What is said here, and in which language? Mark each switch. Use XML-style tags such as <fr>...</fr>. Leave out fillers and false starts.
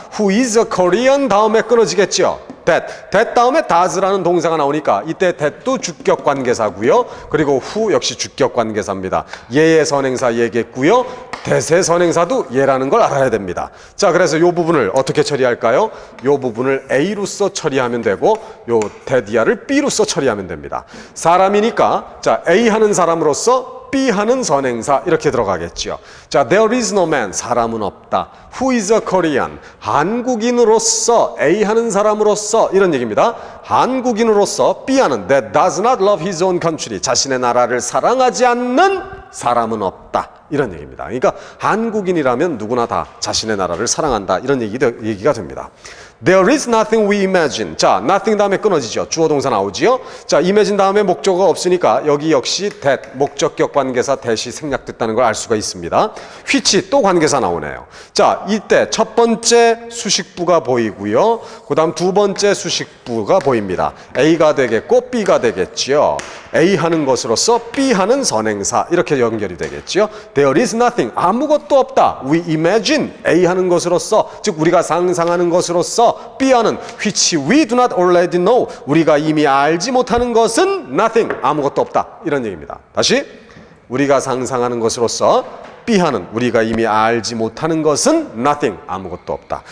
<en>Who is a Korean</en> <ko>다음에 끊어지겠죠. that 다음에 does라는 동사가 나오니까 이때 that도 주격 관계사고요. 그리고 who 역시 주격 관계사입니다. 얘의 선행사 얘겠고요. 대세 선행사도 얘라는 걸 알아야 됩니다. 자, 그래서 이 부분을 어떻게 처리할까요? 이 부분을 A로서 처리하면 되고 요 대디아를 B로서 처리하면 됩니다. 사람이니까 자, A 하는 사람으로서 B 하는 선행사 이렇게 들어가겠죠.</ko> <en>자, there is no man,</en> <ko>사람은 없다.</ko> <en>Who is a Korean,</en> <ko>한국인으로서 A 하는 사람으로서 이런 얘기입니다. 한국인으로서 B 하는</ko> <en>that does not love his own country,</en> <ko>자신의 나라를 사랑하지 않는 사람은 없다. 이런 얘기입니다. 그러니까 한국인이라면 누구나 다 자신의 나라를 사랑한다. 이런 얘기가 됩니다.</ko> <en>There is nothing we imagine.</en> <ko>자, nothing 다음에 끊어지죠. 주어 동사 나오지요. 자, imagine 다음에 목적어가 없으니까 여기 역시 that, 목적격 관계사 that이 생략됐다는 걸 알 수가 있습니다. which 또 관계사 나오네요. 자, 이때 첫 번째 수식부가 보이고요. 그 다음 두 번째 수식부가 보입니다. A가 되겠고 B가 되겠죠. A 하는 것으로서 B 하는 선행사 이렇게 연결이 되겠죠.</ko> <en>There is nothing,</en> <ko>아무것도 없다.</ko> <en>We imagine,</en> <ko>A 하는 것으로서 즉 우리가 상상하는 것으로서 B 하는</ko> <en>which we do not already know,</en> <ko>우리가 이미 알지 못하는 것은 nothing, 아무것도 없다. 이런 얘기입니다. 다시 우리가 상상하는 것으로서 B 하는 우리가 이미 알지 못하는 것은 nothing, 아무것도 없다.</ko>